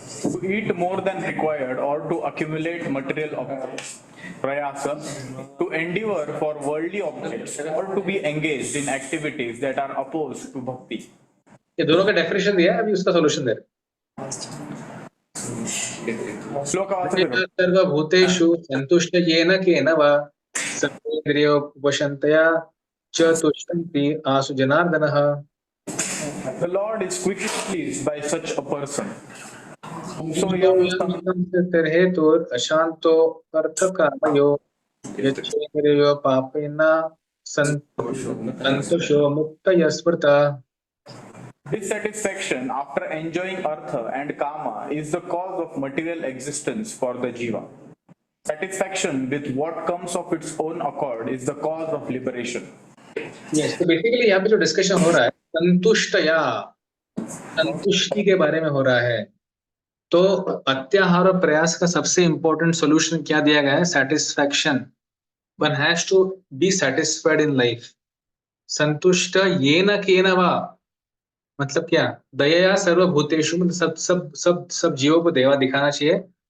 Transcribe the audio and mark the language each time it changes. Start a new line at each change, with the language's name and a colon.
English: To eat more than required or to accumulate material objects. Prayasa. To endeavor for worldly objects or to be engaged in activities that are opposed to bhakti.
Hindi: ये दोनों का definition दिया है, अभी उसका solution दे रहे हैं।
Sanskrit: सर्वभूतेषु संतुष्ट येन केन वा सर्वेन्द्रियोपशान्तया च तुष्यन्ति आसु जनार्दनः।
English: The Lord is quickly pleased by such a person.
Sanskrit: हेतुर अशांतो अर्थकामयो यच्चेन्द्रियो पापेन संतोषो मुक्तय स्मृता।
English: Dissatisfaction after enjoying artha and kama is the cause of material existence for the jiva. Satisfaction with what comes of its own accord is the cause of liberation.
Hindi: Yes, तो basically यहाँ पे जो discussion हो रहा है संतुष्टया, संतुष्टि के बारे में हो रहा है। तो अत्याहार और प्रयास का सबसे इंपॉर्टेंट सॉल्यूशन क्या दिया गया है, satisfaction.
English: One has to be satisfied in life.
Sanskrit: संतुष्ट येन केन वा
Hindi: मतलब क्या,
Sanskrit: दया सर्वभूतेषु,
Hindi: मतलब सब सब सब सब जीवों को दया दिखाना चाहिए।